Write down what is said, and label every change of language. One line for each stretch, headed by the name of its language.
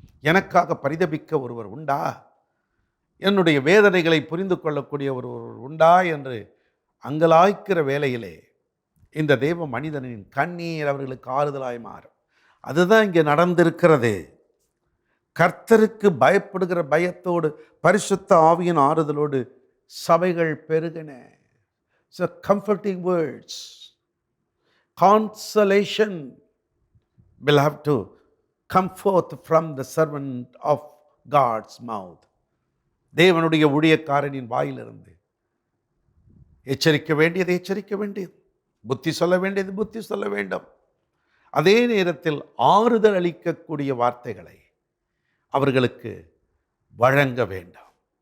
Tamil: எனக்காக பரிதபிக்க ஒருவர் உண்டா, என்னுடைய வேதனைகளை புரிந்து கொள்ளக்கூடிய ஒருவர் உண்டா என்று அங்கலாய்க்கிற வேளையிலே இந்த தேவ மனிதனின் கண்ணீர் அவர்களுக்கு ஆறுதலாய் மாறும். அதுதான் இங்கே நடந்திருக்கிறது. கர்த்தருக்கு பயப்படுகிற பயத்தோடு பரிசுத்த ஆவியின் ஆறுதலோடு சபைகள் பெருகின.
English: So comforting words, consolation will have to come forth from the servant of God's mouth.
Tamil: தேவனுடைய ஊழியக்காரனின் வாயிலிருந்து எச்சரிக்க வேண்டியது எச்சரிக்க வேண்டியது, புத்தி சொல்ல வேண்டியது புத்தி சொல்ல வேண்டும். அதே நேரத்தில் ஆறுதல் அளிக்கக்கூடிய வார்த்தைகளை அவர்களுக்கு வழங்க வேண்டாம்.